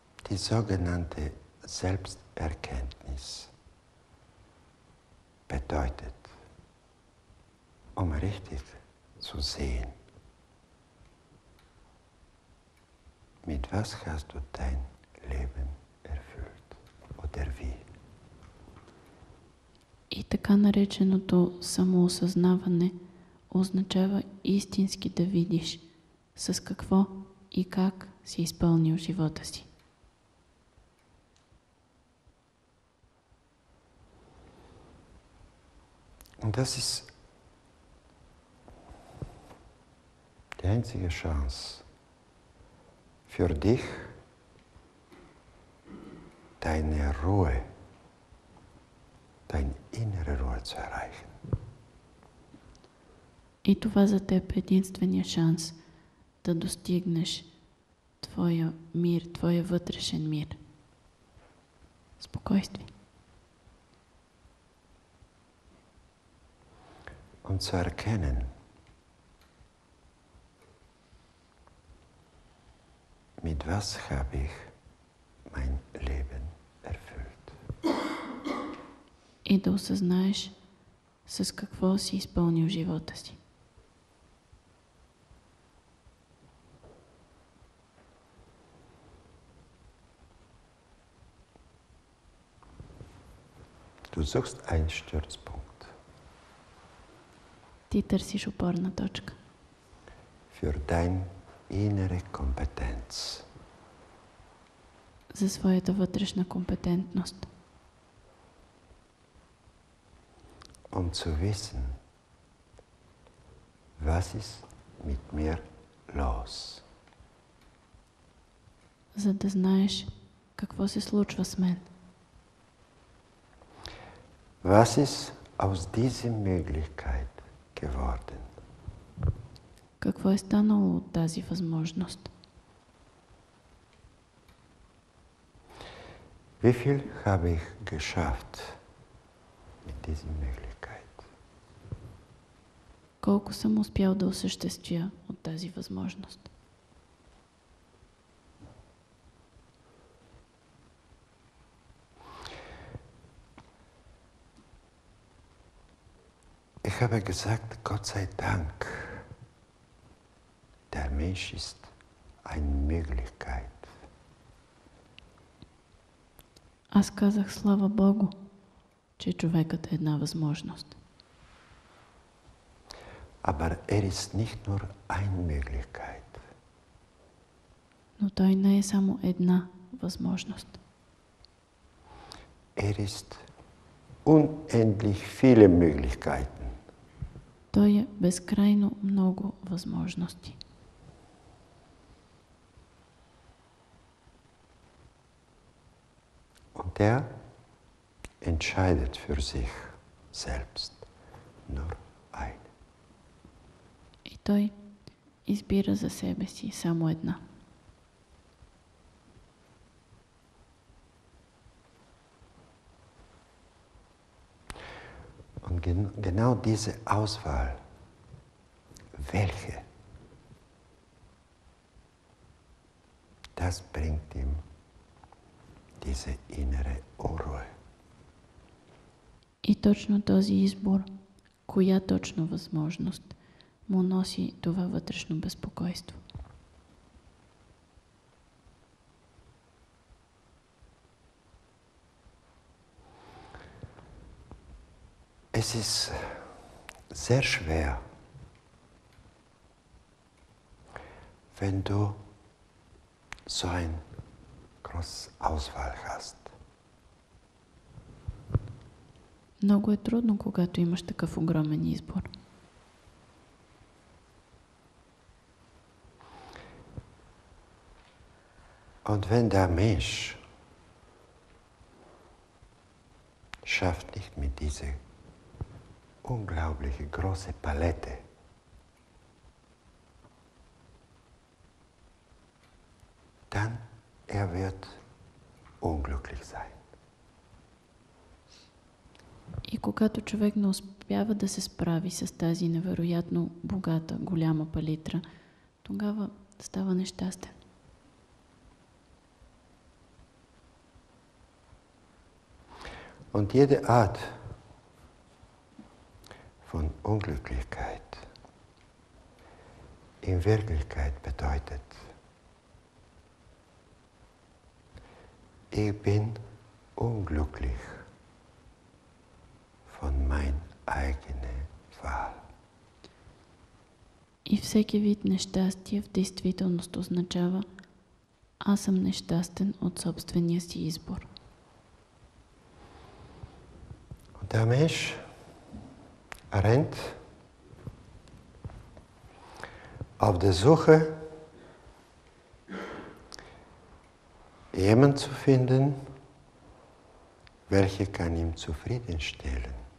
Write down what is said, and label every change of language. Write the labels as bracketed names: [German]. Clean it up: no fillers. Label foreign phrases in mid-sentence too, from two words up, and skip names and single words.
[German] die sogenannte Selbsterkenntnis bedeutet, richtig zu sehen, mit was hast du dein Leben erfüllt oder wie. [Bulgarian] И така нареченото самоосъзнаване означава истински да видиш с какво и как си изпълнил живота си. [German] Und das ist die einzige Chance für dich, deine Ruhe, deine innere Ruhe zu erreichen. [Bulgarian] И това за теб е единствения шанс да достигнеш твоя мир, твоя вътрешен мир. Спокойствие. [German] Und zu erkennen, mit was habe ich mein Leben erfüllt. [Bulgarian] И да осъзнаеш с какво си изпълнил живота си. [German] Du suchst einen Stützpunkt. [Bulgarian] Ти търсиш опорна точка. [German] Für deine innere Kompetenz. [Bulgarian] За своята вътрешна компетентност. [German] Zu wissen, was ist mit mir los. [Bulgarian] За да знаеш какво се случва с мен. [German] Was ist aus dieser Möglichkeit geworden? [Bulgarian] Какво е станало от тази възможност? [German] Wie viel habe ich geschafft mit dieser Möglichkeit? [Bulgarian] Колко съм успял да осъществя от тази възможност? [German] Ich habe gesagt, Gott sei Dank, der Mensch ist eine Möglichkeit. [Bulgarian] Аз казах слава Богу, че човекът е една възможност. [German] Aber ist nicht nur eine Möglichkeit. [Bulgarian] Но той не е само една възможност. [German] Ist unendlich viele Möglichkeiten. [Bulgarian] Той е безкрайно много възможности. [German] Und er entscheidet für sich selbst nur eine. [Bulgarian] И той избира за себе си само една. [German] Und genau diese Auswahl, welche, das bringt ihm diese innere Unruhe. [Bulgarian] И точно този избор, коя точно възможност, му носи това вътрешно безпокойство. [German] Es ist sehr schwer, wenn du so eine große Auswahl hast. [Bulgarian] Много е трудно, когато имаш такъв огромен избор. [German] Und wenn der Mensch schafft nicht mit dieser unglaubliche große Palette, dann wird unglücklich sein. [Bulgarian] И когато човек не успява да се справи с тази невероятно богата, голяма палитра, тогава става нещастен. [German] Und jede Art von Unglücklichkeit in Wirklichkeit bedeutet, ich bin unglücklich von mein eigene Wahl. [Bulgarian] И всеки вид нещастие в действителност означава аз съм нещастен от собствения си избор. [German] Und der Mensch rennt auf der Suche, jemanden zu finden, welcher kann ihm zufriedenstellen.